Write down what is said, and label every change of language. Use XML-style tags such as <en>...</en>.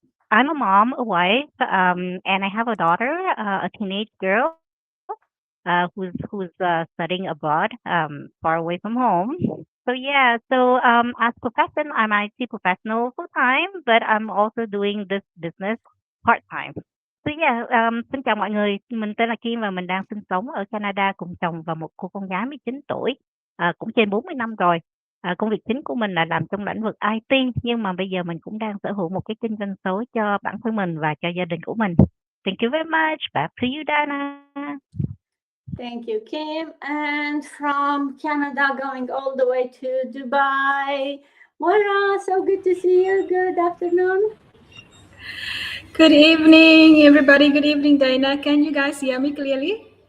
<en>I'm a mom, a wife, and I have a daughter, a teenage girl, who's studying abroad, far away from home. So yeah, as profession, I'm an IT professional full time, but I'm also doing this business part time. So yeah,</en> <vi>xin chào mọi người. Mình tên là Kim và mình đang sinh sống ở Canada cùng chồng và một cô con gái 19 tuổi, cũng trên 40 năm rồi. Công việc chính của mình là làm trong lĩnh vực IT, nhưng mà bây giờ mình cũng đang sở hữu một cái kinh doanh số cho bản thân mình và cho gia đình của mình.</vi> <en>Thank you very much. Back to you, Dana. Thank you, Kim. And from Canada, going all the way to Dubai, Moira, so good to see you. Good afternoon. Good evening, everybody. Good evening, Dana. Can you guys hear me clearly?</en>